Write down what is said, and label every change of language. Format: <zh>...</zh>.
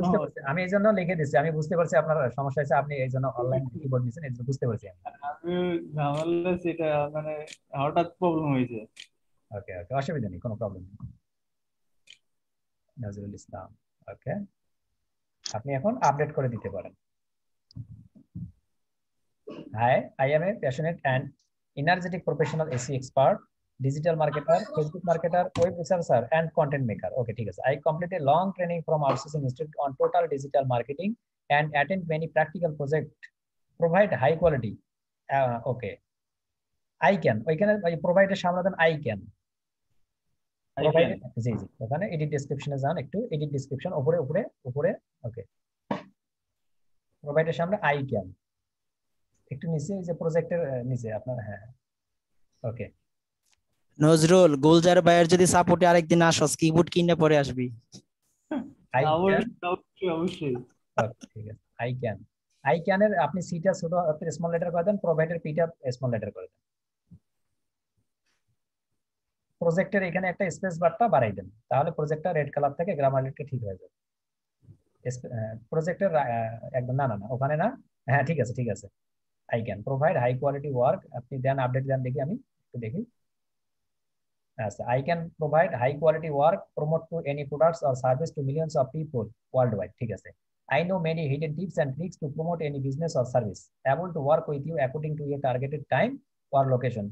<bn>বুঝতে পারছি, আমি এই জন্য লিখে দিচ্ছি, আমি বুঝতে পারছি আপনার সমস্যা হয়েছে, আপনি এই জন্য অনলাইন কিবোর্ড নিয়েছেন, এই জন্য বুঝতে পারছি আমি। আমি ঝামেলা সেটা মানে হঠাৎ প্রবলেম হয়েছে। ওকে ওকে, অসুবিধা নেই, কোনো প্রবলেম নেই। নজরুল ইসলাম, ওকে, আপনি এখন আপডেট করে দিতে পারেন।</bn> <en>Hi, I am a passionate and energetic professional SE expert, digital marketer, Facebook marketer, web researcher, and content maker. Okay,</en> <bn>ঠিক আছে।</bn> <en>I completed long training from Outsourcing Institute on total digital marketing and attend many practical projects. Provide high quality. Okay, I can.</en> <bn>ওইখানে provide এর সামনে দেন I can. Provide, জি জি, ওখানে edit description এ যান, একটু edit description উপরে উপরে উপরে। ওকে, provide এর সামনে I can, একটু নিচে, এই যে প্রজেক্টের নিচে আপনার, হ্যাঁ ওকে। নজরুল গুলজার ভাইয়ের যদি সাপোর্টে আরেকদিন আসস, কিবোর্ড কিনে পরে আসবি।</bn> <en>I can,</en> <bn>অবশ্যই। ওকে ঠিক আছে। I can এর আপনি সিটা ছোট হাতের স্মল লেটার করে দেন, প্রোভাইডার পিটা স্মল লেটার করে দেন। প্রজেক্টের এখানে একটা স্পেস বারটা বাড়াই দেন, তাহলে প্রজেক্টটা রেড কালার থেকে গ্রামারলিটা ঠিক হয়ে যাবে। প্রজেক্টের একদম, না না না ওখানে না, হ্যাঁ ঠিক আছে ঠিক আছে।</bn> <en>I can provide high quality work,</en> <bn>আপনি দেন আপডেট দেন, দেখি আমি একটু দেখি। আচ্ছা,</bn> <en>I can provide high quality work, promote to any products or service to millions of people worldwide,</en> <bn>ঠিক আছে।</bn> <en>I know many hidden tips and tricks to promote any business or service, able to work with you according to your targeted time or location.</en>